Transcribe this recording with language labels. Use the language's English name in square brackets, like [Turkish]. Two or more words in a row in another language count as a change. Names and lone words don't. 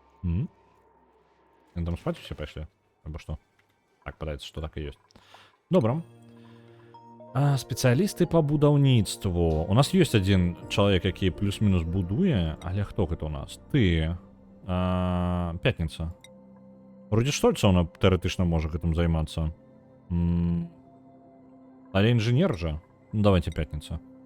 [Russian] Там спать все пошли? Або что? [Belarusian] Так, падаецца, [Russian] что так и есть. [Belarusian] Добра. Спецыялісты по будаўніцтву. У нас ёсць адзін чалавек, які плюс-мінус будуе, але хто гэта у нас? Ты. Пятніца. Вроде Штольцаўна тэарэтычна можа гэтым займацца. Але інжынер жа. Ну, давайте пятніца.